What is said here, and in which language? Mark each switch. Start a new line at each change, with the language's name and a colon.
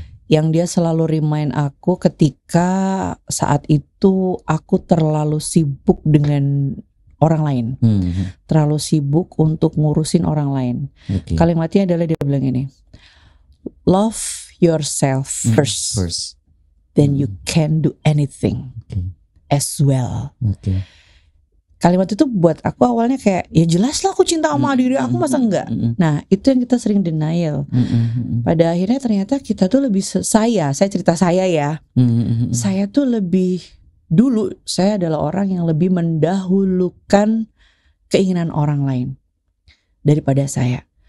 Indonesian: Yang dia selalu remind aku ketika saat itu aku terlalu sibuk dengan orang lain, terlalu sibuk untuk ngurusin orang lain. Kalimatnya adalah dia bilang ini,
English: love yourself first. Then you can do anything as well.
Indonesian: Kalimat itu buat aku awalnya kayak, ya jelas lah aku cinta sama diri aku, masa enggak. Nah itu yang kita sering denial. Pada akhirnya ternyata kita tuh lebih, saya cerita saya ya, saya tuh lebih, dulu saya adalah orang yang lebih mendahulukan keinginan orang lain daripada saya.